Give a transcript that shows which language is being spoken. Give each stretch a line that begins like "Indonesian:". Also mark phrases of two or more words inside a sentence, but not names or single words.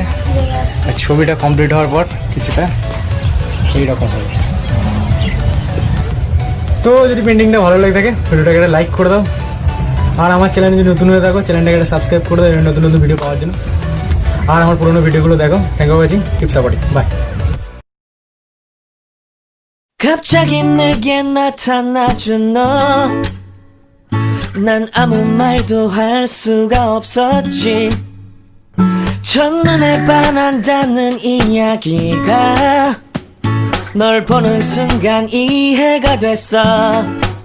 Bangla: আর ছবিটা কমপ্লিট হওয়ার পর কিছুটা এইরকম হবে। তো যদি পেন্টিংটা ভালো লাগে থাকে ভিডিওটাকে একটা লাইক করে দাও, আর আমার চ্যানেলে যদি নতুন হয়ে থাকো চ্যানেলটাকে একটা সাবস্ক্রাইব করে দাও নতুন নতুন ভিডিও পাওয়ার জন্য। আর আমার পুরোনো ভিডিওগুলো দেখো।
English: thank you for watching, keep supporting, bye.
Korean: 갑자기 내게 나타나준 너, 난 아무 말도 할 수가 없었지. 첫눈에 반한다는 이야기가 널 보는 순간 이해가 됐어.